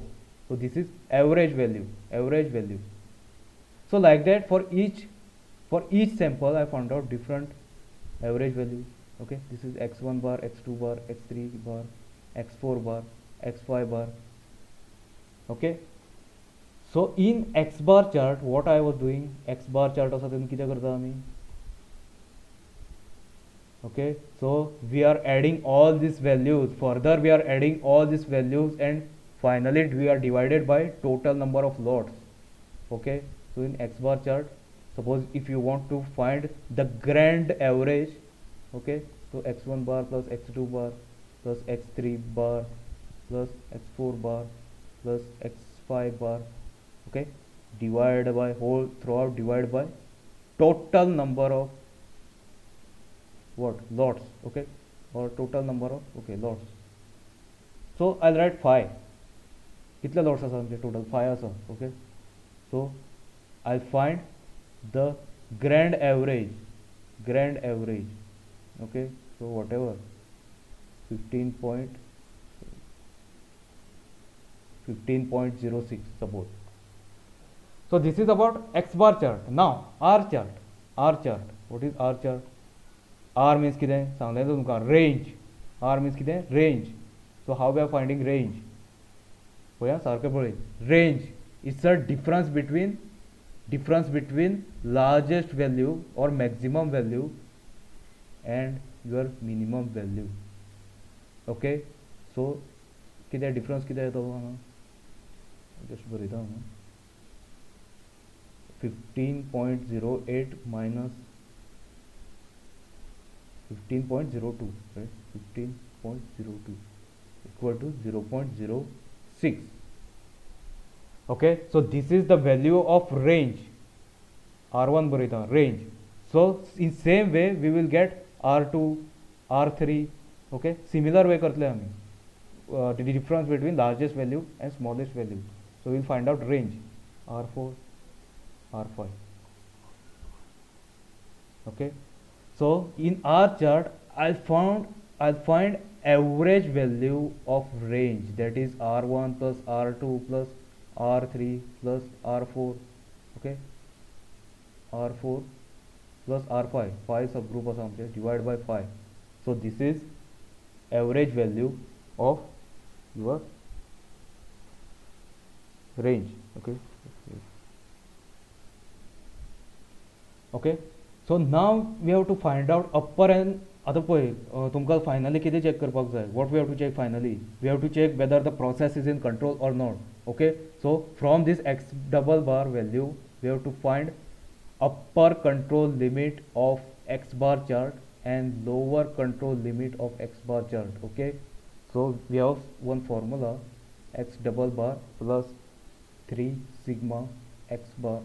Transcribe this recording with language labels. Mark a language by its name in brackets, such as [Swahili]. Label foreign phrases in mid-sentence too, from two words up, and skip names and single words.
[English] So this is average value. So like that for each sample I found out different average value. Okay, this is x1 bar, x2 bar, x3 bar, x4 bar, x5 bar. Okay, so in x bar chart what I was doing, x bar chart [Konkani] असा तुम्ही किती करता आम्ही. [English] Okay, so we are adding all these values, further we are adding all these values, and finally we are divided by total number of lots. Okay, so in x bar chart, suppose if you want to find the grand average, okay, so x1 bar plus x2 bar plus x3 bar plus x4 bar plus x5 bar, okay, divided by whole throughout, divided by total number of what, lots, okay, or total number of, okay, lots. So I'll write 5. [Konkani] कितले lots आसा आमचे [English] total 5 आसा. Okay, so I'll find the grand average. Okay, so whatever 15.06 suppose. So this is about x bar chart. Now R chart. What is R chart? R means [Konkani] कितें सांगलें तुमकां, [English] range. R means कितें, range. So how we are finding range? [Konkani] पळया सारकें पळय, [English] range is the difference between largest value or maximum value and your minimum value. Okay, so कितें difference [Konkani] कितें येता हांगा, [English] just [Konkani] बरयता हांगा [English] 15.08 minus 15.02, right? 15.02 equal to 0.06. Okay, so this is the value of range. R1 barita range. So in same way we will get R2, R3. Okay, similar way [Konkani] करतले आम्ही [English] the difference between largest value and smallest value. So we'll find out range R4, R5. Okay, so in our chart I'll find average value of range, that is R1 plus R2 plus R3 plus R4. Okay, R4 plus R5, 5 subgroup [Konkani] असा आमचे [English] divide by 5. So this is average value of your range. Okay, okay, so now we have to find out upper and [Konkani] आता पळय तुमकां फायनली कितें चेक करपाक जाय, [English] what we have to check finally, we have to check whether the process is in control or not. Okay, so from this x double bar value we have to find upper control limit of x bar chart and lower control limit of x bar chart. Okay, so we have one formula, x double bar plus 3 sigma x bar.